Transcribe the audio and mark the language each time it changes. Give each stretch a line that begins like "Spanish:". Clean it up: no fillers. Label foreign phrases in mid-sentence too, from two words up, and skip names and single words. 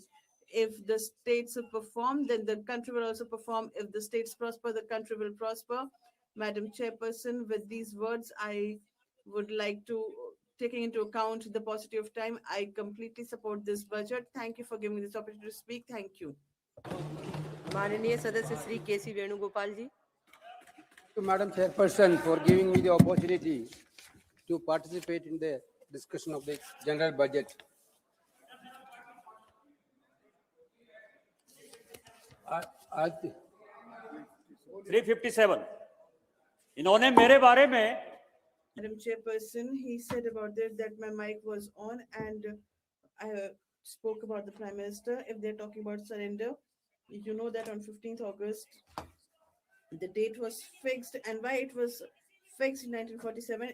English: If the states perform, then the country will also perform. If the states prosper, the country will prosper. Madam Chairperson, with these words, I would like to, taking into account the paucity of time, I completely support this budget. Thank you for giving me this opportunity to speak. Thank you.
Hindi: माननीय सदस्य श्री केसी वेणुगोपाल जी.
English: To Madam Chairperson for giving me the opportunity to participate in the discussion of the general budget. I 357.
Hindi: इन्होंने मेरे बारे में
English: Madam Chairperson, he said about this that my mic was on, and I spoke about the Prime Minister. If they're talking about surrender, you know that on 15th August, the date was fixed. And why it was fixed in 1947?